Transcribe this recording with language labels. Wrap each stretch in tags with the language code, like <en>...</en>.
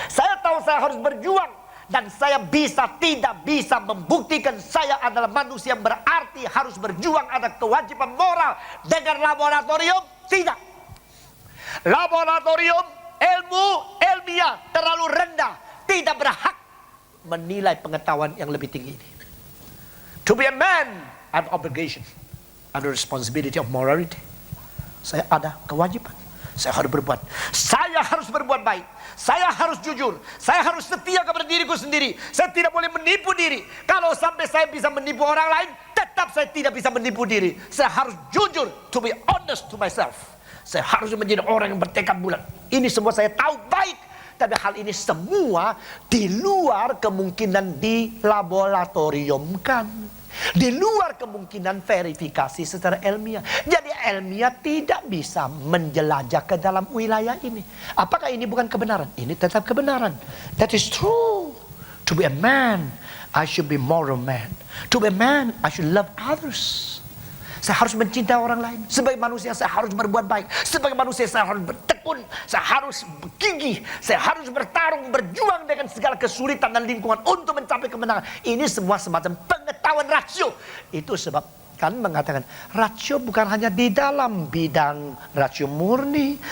<id>Saya tahu saya harus berjuang. Dan saya tidak bisa membuktikan saya adalah manusia yang berarti harus berjuang, ada kewajiban moral. Dengan laboratorium, tidak. Laboratorium, ilmiah terlalu rendah. Tidak berhak menilai pengetahuan yang lebih tinggi ini.</id> <en>To be a man, I have obligation. Ada responsibility of morality.</en> <id>Saya ada kewajiban. Saya harus berbuat. Saya harus berbuat baik. Saya harus jujur. Saya harus setia kepada diriku sendiri. Saya tidak boleh menipu diri. Kalau sampai saya bisa menipu orang lain, tetap saya tidak bisa menipu diri. Saya harus jujur.</id> <en>To be honest to myself.</en> <id>Saya harus menjadi orang yang bertekad bulat. Ini semua saya tahu baik. Tapi hal ini semua di luar kemungkinan dilaboratoriumkan. Di luar kemungkinan verifikasi secara ilmiah. Jadi ilmiah tidak bisa menjelajah ke dalam wilayah ini. Apakah ini bukan kebenaran? Ini tetap kebenaran.</id> <en>That is true. To be a man, I should be moral man. To be a man, I should love others.</en> <id>Saya harus mencintai orang lain. Sebagai manusia saya harus berbuat baik. Sebagai manusia saya harus bertekun. Saya harus gigih. Saya harus bertarung, berjuang dengan segala kesulitan dan lingkungan untuk mencapai kemenangan. Ini semua semacam pengetahuan rasio. Itu sebab kan mengatakan rasio bukan hanya di dalam bidang rasio murni.</id>